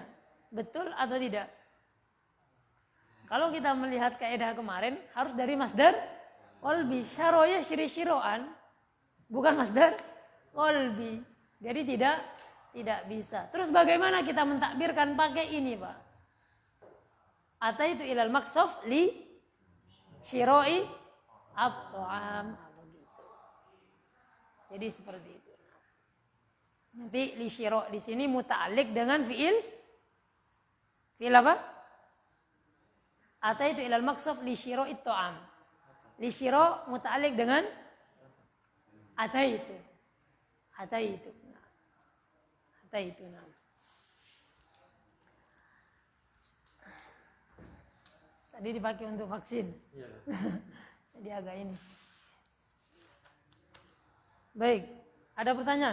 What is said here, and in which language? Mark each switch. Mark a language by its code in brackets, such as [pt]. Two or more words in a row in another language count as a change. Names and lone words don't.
[id] Betul atau tidak? Kalau kita melihat kaidah kemarin, harus dari [ar] مصدر قلبي. شرى شراء, [id] bukan [ar] مصدر قلبي. [id] Jadi tidak bisa. Terus bagaimana kita mentakbirkan pakai ini Pak? [ar] أتيت إلى المكشوف لشراء الطعام. [id] Jadi seperti itu. Nanti [ar] لشراء [id] di sini muta'alliq dengan fiil apa? [ar] أتيت إلى المكشوف لشراء الطعام. لشراء [id] muta'alliq dengan ataitu. Nah. Tadi dipakai untuk vaksin. Iya. Jadi agak ini. Baik, ada pertanyaan?